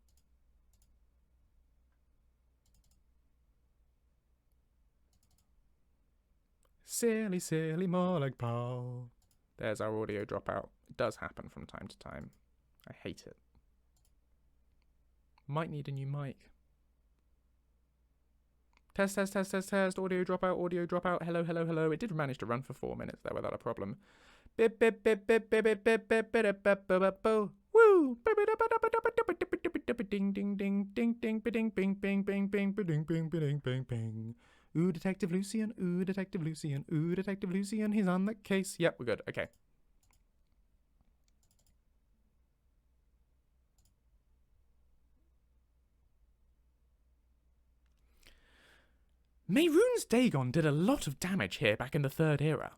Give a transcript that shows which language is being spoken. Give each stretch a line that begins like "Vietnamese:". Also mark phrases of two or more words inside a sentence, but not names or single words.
English: Silly, silly Molag Bal. There's our audio dropout. It does happen from time to time. I hate it. Might need a new mic. Test, test, test, test, test. Audio dropout, audio dropout. Hello, hello, hello. It did manage to run for 4 minutes there without a problem. Bip, bip, bip, bip, bip, bip, bip, bip, bip, bip, bip, bip, woo! Ding, ding, ding, ding, ding, ding, bing, bing, bing, bing, bing, bing, bing, bing, bing. Ooh, Detective Lucien. Ooh, Detective Lucien. Ooh, Detective Lucien. He's on the case. Yep, we're good. Okay. Mehrunes Dagon did a lot of damage here back in the Third Era.